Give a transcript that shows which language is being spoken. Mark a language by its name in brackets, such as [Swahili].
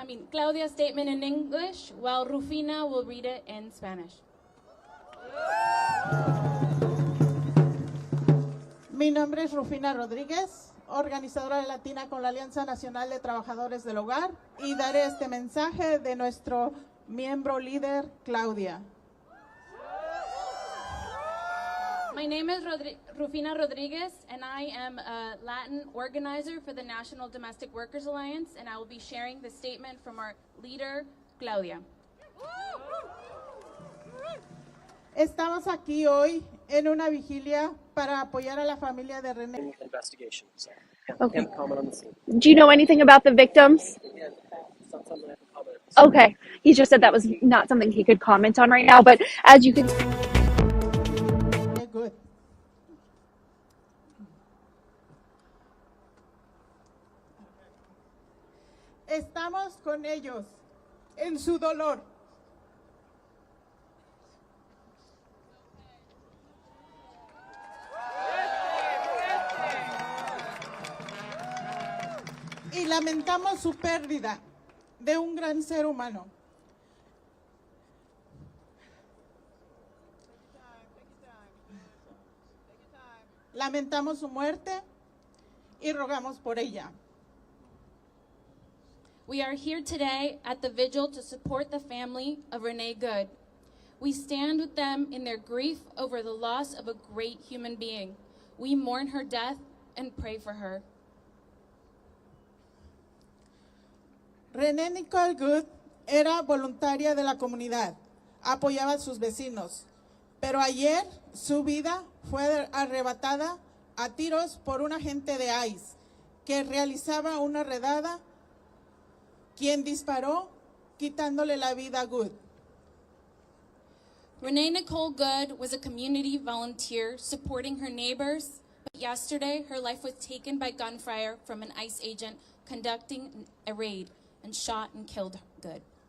[English] Claudia's statement in English, while Rufina will read it in Spanish. [Spanish] Mi nombre es Rufina Rodríguez, organizadora de Latina con la Alianza Nacional de Trabajadores del Hogar, y daré este mensaje de nuestro miembro líder, Claudia. [English] My name is Rufina Rodriguez, and I am a Latin organizer for the National Domestic Workers Alliance, and I will be sharing the statement from our leader, Claudia. [Spanish] Estamos aquí hoy en una vigilia para apoyar a la familia de René. [English] Investigation, so Okay. can't comment on the scene. Do you know anything about the victims? Yeah, it's not something I can comment on. Okay. He just said that was not something he could comment on right now, but as you can... Good. [Spanish] Estamos con ellos en su dolor. Y lamentamos su pérdida de un gran ser humano. Lamentamos su muerte y rogamos por ella. [English] We are here today at the vigil to support the family of Renee Good. We stand with them in their grief over the loss of a great human being. We mourn her death and pray for her. [Spanish] Renee Nicole Good era voluntaria de la comunidad, apoyaba a sus vecinos, pero ayer su vida fue arrebatada a tiros por un agente de ICE que realizaba una redada, quien disparó quitándole la vida a Good. [English] Renee Nicole Good was a community volunteer supporting her neighbors, but yesterday her life was taken by gunfire from an ICE agent conducting a raid and shot and killed Good.